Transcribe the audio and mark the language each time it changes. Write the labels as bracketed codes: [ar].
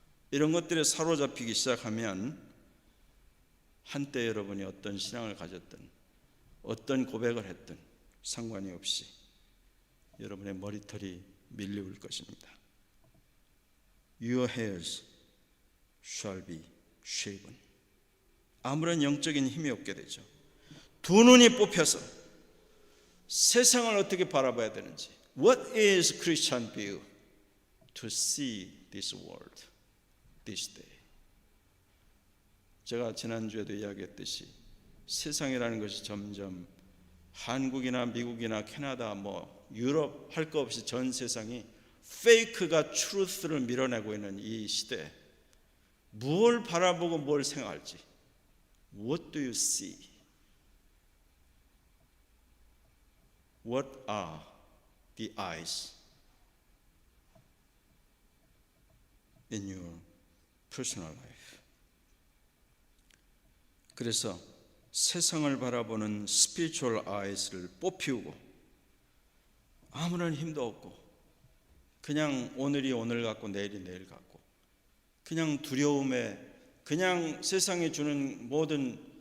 [ko] 이런 것들에 사로잡히기 시작하면 한때 여러분이 어떤 신앙을 가졌든 어떤 고백을 했든 상관이 없이 여러분의 머리털이 밀려올 것입니다. [en] Your hairs shall be shaven. [ko] 아무런 영적인 힘이 없게 되죠. 두 눈이 뽑혀서 세상을 어떻게 바라봐야 되는지, [en] What is Christian view to see this world this day? [ko] 제가 지난주에도 이야기했듯이 세상이라는 것이 점점 한국이나 미국이나 캐나다 유럽 할 거 없이 전 세상이 페이크가 트루스를 밀어내고 있는 이 시대에 뭘 바라보고 뭘 생각할지, [en] What do you see? What are the eyes in your personal life? [ko] 그래서 세상을 바라보는 [en] spiritual eyes [ko] 를 뽑히우고 아무런 힘도 없고 그냥 오늘이 오늘 같고 내일이 내일 같고 그냥 두려움에 그냥 세상에 주는 모든